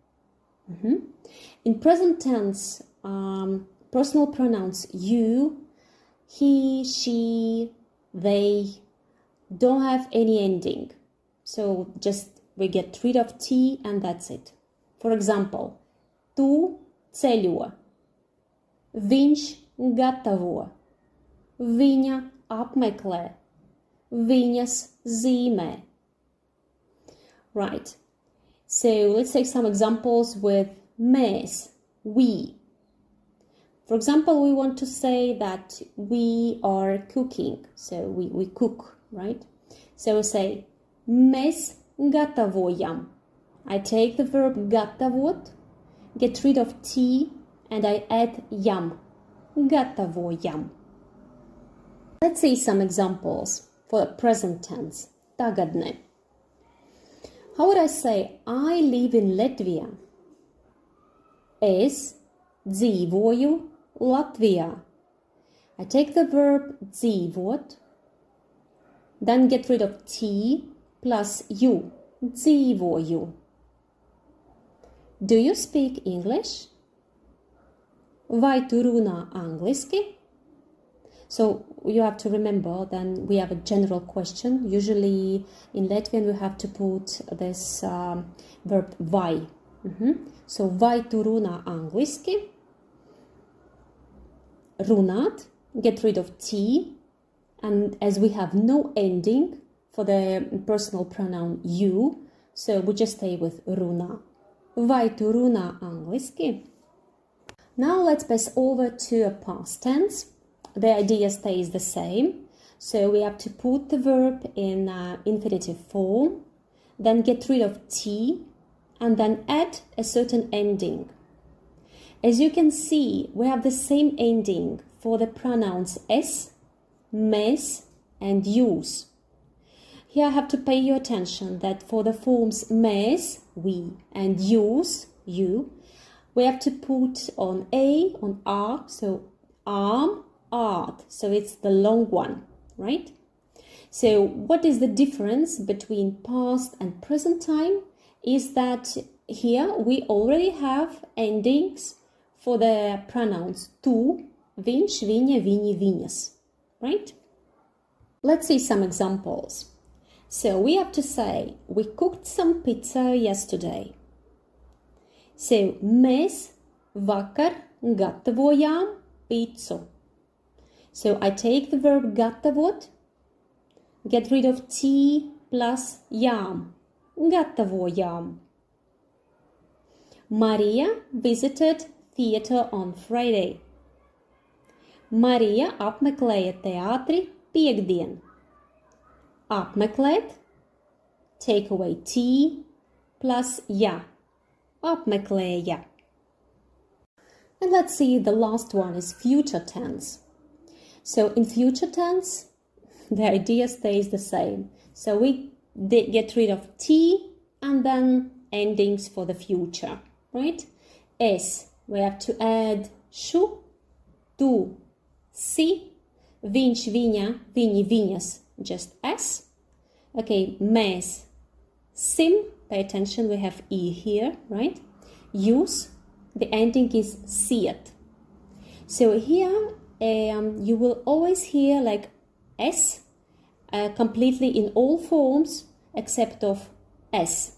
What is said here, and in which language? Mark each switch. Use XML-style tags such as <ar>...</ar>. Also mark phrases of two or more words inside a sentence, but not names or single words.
<en>In present tense, personal pronouns you, he, she, they don't have any ending. So just we get rid of T and that's it. For example,</en> <lv>tu ceļo, Viņš gatavo. Viņa apmeklē. Viņas zīmē.</lv> <en>Right. So let's take some examples with mēs, we. For example, we want to say that we are cooking. So we cook, right? So we say</en> <lv>mēs gatavojam.</lv> <en>I take the verb gatavot, get rid of T, and I add jam.</en> <lv>Gatavojam.</lv> <en>Let's see some examples for the present tense.</en> <lv>Tagadne.</lv> <en>How would I say I live in Latvia?</en> <lv>Es dzīvoju Latvijā.</lv> <en>I take the verb dzīvot, then get rid of T plus U. Dzīvoju. Do you speak English?</en> <lv>Vai tu runā angliski?</lv> <en>So you have to remember, then we have a general question. Usually in Latvian we have to put this verb vai.</en> <lv>So vai tu runā angliski? Runāt,</lv> <en>get rid of T, and as we have no ending for the personal pronoun you, so we just stay with runā.</en> <lv>Vai tu runā angliski?</lv> <en>Now let's pass over to a past tense. The idea stays the same. So we have to put the verb in infinitive form, then get rid of T, and then add a certain ending. As you can see, we have the same ending for the pronouns</en> <lv>es, mēs,</lv> <en>and jūs. Here I have to pay your attention that for the forms mēs, we, and jūs, you, we have to put on a, on r, so arm, art, so it's the long one, right? So what is the difference between past and present time is that here we already have endings for the pronouns</en> <lv>tu, viņš, viņa, viņi, viņas,</lv> <en>right? Let's see some examples. So we have to say, we cooked some pizza yesterday.</en> <lv>So mēs vakar gatavojām pizzu.</lv> <en>So I take the verb gatavot, get rid of T plus jām.</en> <lv>Gatavojām.</lv> <en>Maria visited theater on Friday.</en> <lv>Marija apmeklēja teātri piektdien. Apmeklēt,</lv> <en>take away T plus ja.</en> <lv>Apmeklēja.</lv> <en>And let's see, the last one is future tense. So in future tense, the idea stays the same. So we get rid of T and then endings for the future, right? Es, we have to add</en> <lv>šu, tu, si, viņš, viņa, viņi, viņas,</lv> <en>just S. Okay, mēs, sim, pay attention, we have E here, right? Jūs, the ending is siet. So here you will always hear like S completely in all forms except of S.</en>